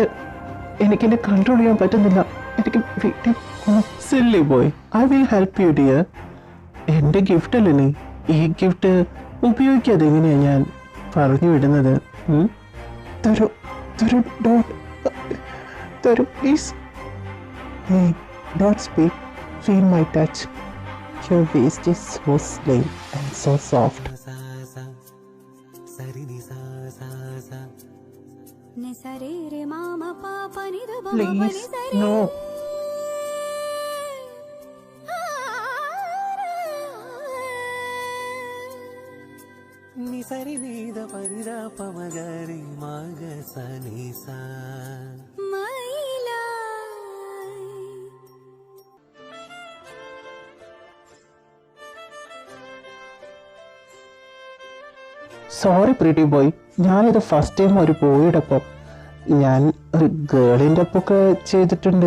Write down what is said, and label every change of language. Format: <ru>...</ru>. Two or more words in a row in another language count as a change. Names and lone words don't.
<ml>എനിക്കെന്നെ കൺട്രോൾ ചെയ്യാൻ പറ്റുന്നില്ല. എനിക്ക് വീട്ടിൽ</ml> <en>silly boy, I will help you dear.</en> <ml>എൻ്റെ ഗിഫ്റ്റ് അല്ലേ നീ? ഈ ഗിഫ്റ്റ് ഉപയോഗിക്കാതെ എങ്ങനെയാണ് ഞാൻ പറഞ്ഞു വിടുന്നത്? തരൂ തരൂ, ഡോണ്ട് തരൂ പ്ലീസ്.</ml> <en>Don't speak, feel my touch. Your waist is so slim and so soft. Please, no. నిసరి నీద పరిదా పమగరి మాగ సనిసా sorry pretty boy,</en> <ml>ഞാനിത്</ml> <en>first time</en> <ml>ഒരു ബോയുടെ ഒപ്പം. ഞാൻ ഒരു ഗേളിൻ്റെ ഒപ്പമൊക്കെ ചെയ്തിട്ടുണ്ട്.</ml>